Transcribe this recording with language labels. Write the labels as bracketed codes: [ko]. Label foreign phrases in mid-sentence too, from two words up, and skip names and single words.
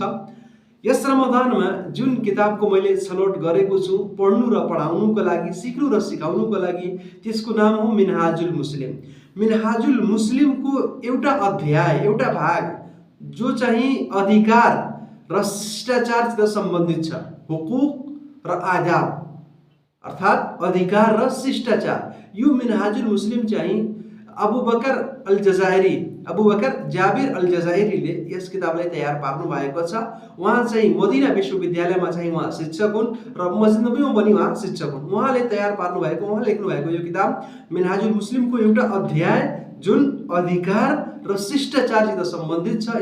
[ne] यस रमजानमा जुन किताबको मैले छनौट गरेको छु पढ्नु र पढाउनुको लागि, सिक्नु र सिकाउनुको लागि, त्यसको नाम हो मिनहाजुल मुस्लिम। मिनहाजुल मुस्लिमको एउटा अध्याय, एउटा भाग जो चाहिँ अधिकार र शिष्टाचारसित सम्बन्धित छ, हुकुक र आदाब अर्थात अधिकार र शिष्टाचार। यो मिनहाजुल मुस्लिम चाहिँ अबू बकर जाबिर अल जजाइरीले यस किताबलाई तयार पार्नु भएको छ। उहाँ चाहिँ मदिना विश्वविद्यालयमा चाहिँ उहाँ शिक्षक हुन् र मस्जिद नबीमा पनि उहाँ शिक्षक हुन्। उहाँले तयार पार्नु भएको, उहाँ लेख्नु भएको यो किताब मिनहाजुल मुस्लिमको एउटा अध्याय जुन अधिकार र शिष्टाचारसित सम्बन्धित छ।